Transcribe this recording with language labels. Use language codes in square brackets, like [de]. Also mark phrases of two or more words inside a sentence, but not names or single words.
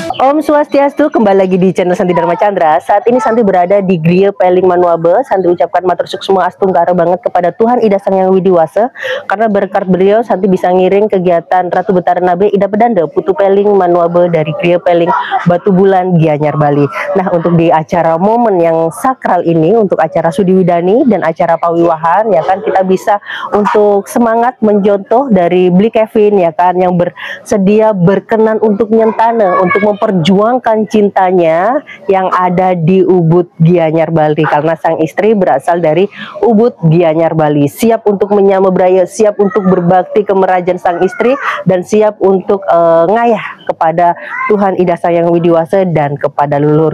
[id] Om Swastiastu, kembali lagi di channel Santi Dharma Chandra. Saat ini Santi berada di Griya Peling Manuabe. Santi ucapkan [ban] matur suksma [id] astungkara banget kepada Tuhan Ida Sang Yang Widiwasa, karena berkat beliau Santi bisa ngiring kegiatan Ratu Betara Nabe Ida Pedanda Putu Peling Manuabe dari Griya Peling Batu Bulan Gianyar Bali. Nah, untuk di acara momen yang sakral ini, untuk acara Sudi Widani dan acara Pawiwahan, ya kan, kita bisa untuk semangat mencontoh dari Bli Kevin, ya kan, yang bersedia berkenan untuk nyentane, untuk memperjuangkan cintanya yang ada di Ubud Gianyar Bali, karena sang istri berasal dari Ubud Gianyar Bali, siap untuk menyambut braya, siap untuk berbakti ke merajan sang istri, dan siap untuk ngayah kepada Tuhan Ida Sang Yang Widiwasa dan kepada leluhur.